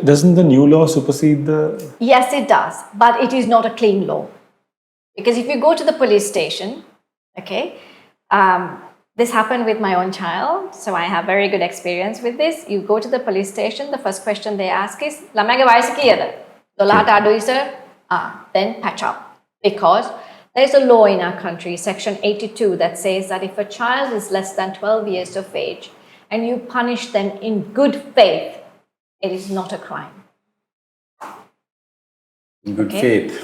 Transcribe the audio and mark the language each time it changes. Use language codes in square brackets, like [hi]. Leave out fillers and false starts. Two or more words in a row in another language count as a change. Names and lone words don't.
[en] Doesn't the new law supersede the... Yes, it does, but it is not a clean law. Because if you go to the police station, okay, this happened with my own child, so I have very good experience with this. You go to the police station, the first question they ask is, [si] "ළමයාගේ වයස කීයද?" "12ට අඩුයි sir." Then patch up. [en] Because there's a law in our country, section 82, that says that if a child is less than 12 years of age and you punish them in good faith, it is not a crime. In good faith.